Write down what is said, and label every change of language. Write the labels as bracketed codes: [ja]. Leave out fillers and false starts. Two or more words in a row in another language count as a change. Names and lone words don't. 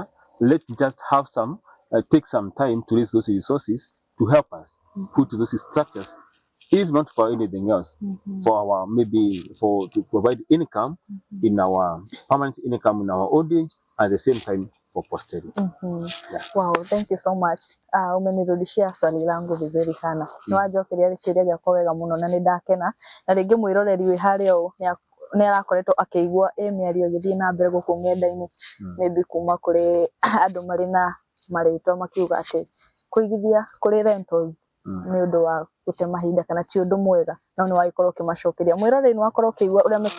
[en] Let's just have some take some time to raise those resources to help us put those structures, if not for anything else, for our to provide income in our permanent income in our old age, at the same time for posterity. Yeah. Wow, thank you so much. [sw] Umenirudishia swali langu vizuri sana. [ki] Niwajokeria rikiria giakwa wega muno na nindakena na ringi mwiroreri wi haria u ni arakoretwo akigua miario githii na mbere guku ng'enda-ini maybe kuma kuri andu mari na maritwa makiuga ati kuigithia kuri rentals ni undu wa gute mahinda kana ti undu mwega no ni wagikorwo kimacokeria mwiroreri ni wakorwo kigua uria Mr.